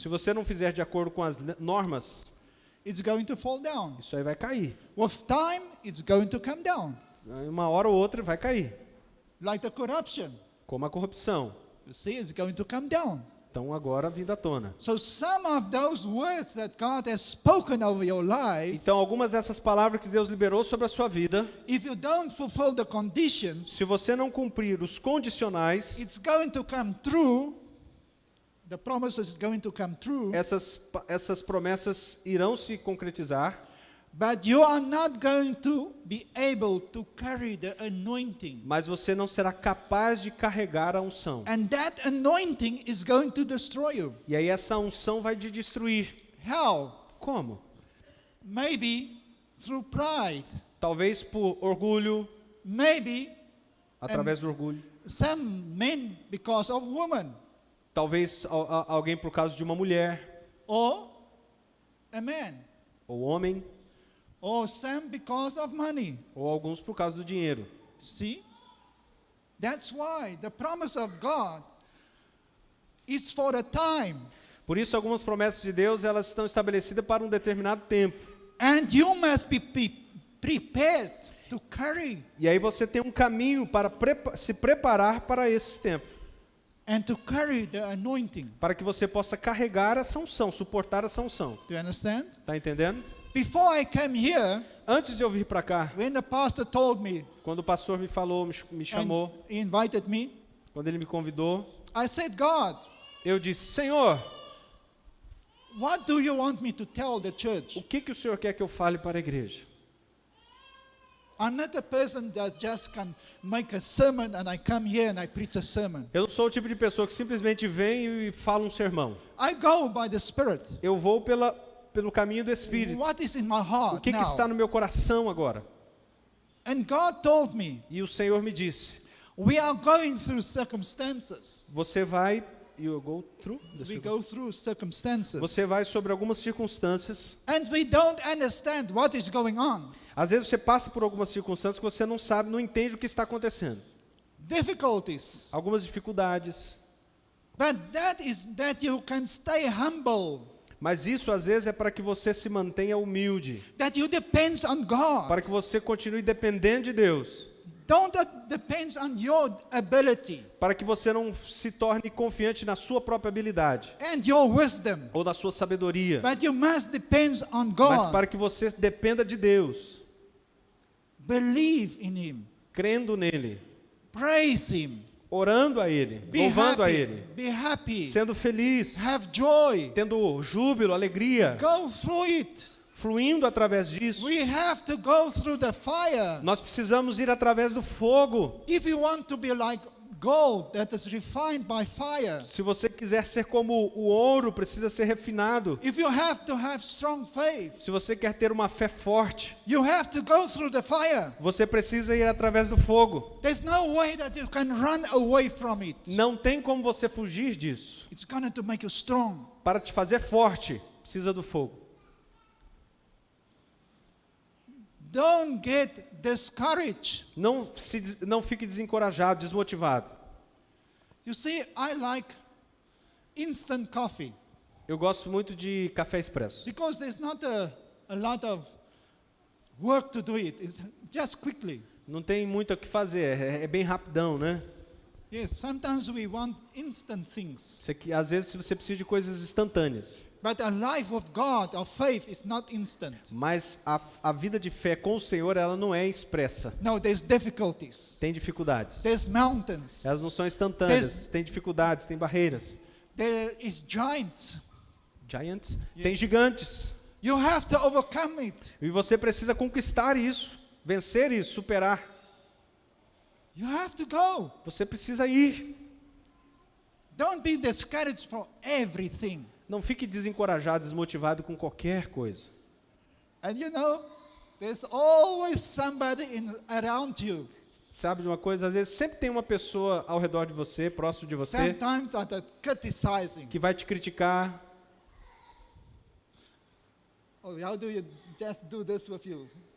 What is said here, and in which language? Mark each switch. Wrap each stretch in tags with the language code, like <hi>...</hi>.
<pt>Se você não fizer de acordo com as normas,</pt> <en>it's going to fall down.</en> <pt>isso aí vai cair.</pt> <en>With time, it's going to come down.</en> <pt>Uma hora ou outra vai cair.</pt> <en>Like the corruption.</en> <pt>Como a corrupção.</pt> <en>You see, it's going to come down.</en> <pt>Então agora vindo à tona.</pt> <en>So some of those words that God has spoken over your life,</en> <pt>Então algumas dessas palavras que Deus liberou sobre a sua vida,</pt> <en>if you don't fulfill the conditions,</en> <pt>se você não cumprir os condicionais,</pt> <en>it's going to come true. The promises is going to come true,</en> <pt>essas promessas irão se concretizar,</pt> <en>but you are not going to be able to carry the anointing.</en> <pt>mas você não será capaz de carregar a unção.</pt> <en>And that anointing is going to destroy you.</en> <pt>E aí essa unção vai te destruir.</pt> <en>How?</en> <pt>Como?</pt> <en>Maybe through pride.</en> <pt>Talvez por orgulho,</pt> <en>Maybe</en> <pt>através do orgulho.</pt> <en>some men because of women</en> <pt>Talvez alguém por causa de uma mulher,</pt> <en>or a man.</en> <pt>ou homem,</pt> <en>Or some because of money.</en> <pt>ou alguns por causa do dinheiro.</pt> <en>See? That's why the promise of God is for a time.</en> <pt>Por isso algumas promessas de Deus, elas estão estabelecidas para um determinado tempo.</pt> <en>And you must be prepared to carry.</en> <pt>E aí você tem um caminho para se preparar para esse tempo.</pt> <en>and to carry the anointing.</en> <pt>para que você possa carregar essa unção, suportar essa unção.</pt> <en>Do you understand?</en> <pt>Tá entendendo?</pt> <en>Before I came here,</en> <pt>Antes de eu vir para cá,</pt> <en>when the pastor told me</en> <pt>quando o pastor me falou, me</pt> <en>and</en> <pt>chamou,</pt> <en>he invited me,</en> <pt>quando ele me convidou,</pt> <en>I said, God,</en> <pt>eu disse: Senhor,</pt> <en>what do you want me to tell the church?</en> <pt>o que o Senhor quer que eu fale para a igreja?</pt> <en>I'm not a person that just can make a sermon and I come here and I preach a sermon.</en> <pt>Eu não sou o tipo de pessoa que simplesmente vem e fala um sermão.</pt> <en>I go by the Spirit.</en> <pt>Eu vou pelo caminho do Espírito.</pt> <en>What is in my</en> <pt>O</pt> <en>heart</en> <pt>que</pt> <en>now?</en> <pt>está no meu coração agora?</pt> <en>And God told me,</en> <pt>E o Senhor me disse:</pt> <en>we are going through circumstances.</en> <pt>você vai,</pt> <en>you go through? We go through circumstances.</en> <pt>Você vai sobre algumas circunstâncias.</pt> <en>And we don't understand what is going on.</en> <pt>Às vezes você passa por algumas circunstâncias que você não sabe, não entende o que está acontecendo.</pt> <en>Difficulties.</en> <pt>Algumas dificuldades.</pt> <en>But that is that you can stay humble.</en> <pt>Mas isso às vezes é para que você se mantenha humilde,</pt> <en>That you depend on God.</en> <pt>para que você continue dependendo de Deus,</pt> <en>Don't depend on your ability</en> <pt>para que você não se torne confiante na sua própria habilidade</pt> <en>and your wisdom.</en> <pt>ou na sua sabedoria,</pt> <en>But you must depend on</en> <pt>mas</pt> <en>God.</en> <pt>para que você dependa de Deus,</pt> <en>Believe in Him.</en> <pt>crendo nele,</pt> <en>Praise Him.</en> <pt>orando a Ele,</pt> <en>Be</en> <pt>louvando a</pt> <en>happy.</en> <pt>Ele,</pt> <en>Be happy.</en> <pt>sendo feliz,</pt> <en>Have joy.</en> <pt>tendo júbilo, alegria,</pt> <en>Go through it.</en> <pt>fluindo através disso.</pt> <en>We have to go through the fire.</en> <pt>Nós precisamos ir através do fogo.</pt> <en>If you want to be like gold that is refined by fire,</en> <pt>Se você quiser ser como o ouro, precisa ser refinado.</pt> <en>if you have to have strong faith,</en> <pt>Se você quer ter uma fé forte,</pt> <en>you have to go through the fire.</en> <pt>você precisa ir através do fogo.</pt> <en>There's no way that you can run away from it.</en> <pt>Não tem como você fugir disso.</pt> <en>It's going to make you strong.</en> <pt>Para te fazer forte, precisa do fogo.</pt> <en>Don't get discouraged.</en> <pt>Não fique desencorajado, desmotivado.</pt> <en>You see, I like instant coffee</en> <pt>Eu gosto muito de café expresso,</pt> <en>because there's not a lot of work to do it. It's just quickly.</en> <pt>não tem muito o que fazer, é bem rapidão, né?</pt> <en>Yes, sometimes we want instant things.</en> <pt>Às vezes você precisa de coisas instantâneas.</pt> <en>But a life of God, of faith, is not instant.</en> <pt>Mas a vida de fé com o Senhor, ela não é expressa.</pt> <en>No, there's difficulties.</en> <pt>Tem dificuldades.</pt> <en>There's mountains.</en> <pt>Elas não são instantâneas. Tem dificuldades, tem barreiras.</pt> <en>There is giants.</en> <pt>Giants? Tem gigantes.</pt> <en>You have to overcome it.</en> <pt>E você precisa conquistar isso, vencer isso, superar.</pt> <en>You have to go.</en> <pt>Você precisa ir.</pt> <en>Don't be discouraged for everything.</en> <pt>Não fique desencorajado, desmotivado com qualquer coisa.</pt> <en>And you know, there's always somebody around you.</en> <pt>Sabe de uma coisa? Às vezes sempre tem uma pessoa ao redor de você, próximo de você,</pt> <en>Sometimes are criticizing.</en> <pt>que vai te criticar.</pt> <en>Oh, how do you just do this with you?</en>